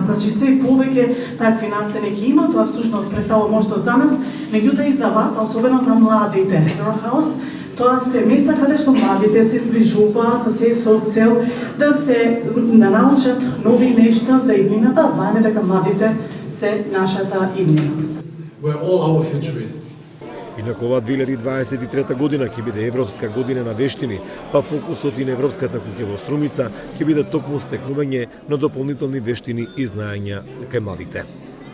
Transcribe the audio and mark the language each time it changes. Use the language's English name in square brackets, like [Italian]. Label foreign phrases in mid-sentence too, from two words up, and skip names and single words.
[Macedonian] Значи се повеќе такви настани ќе има, тоа всушност представува можност за нас, меѓутоа и за вас, а особено за младите. Хаус, тоа се места каде што младите се зближуваат, се со цел да се научат нови нешта за иднината. Знаеме дека младите се нашата иднина. [English] Where all our future is. [Macedonian] Инаку оваа 2023 година ќе биде Европска година на вештини, па фокусот и на Европската куќа во Струмица ќе биде токму стекнување на дополнителни вештини и знаења кај младите.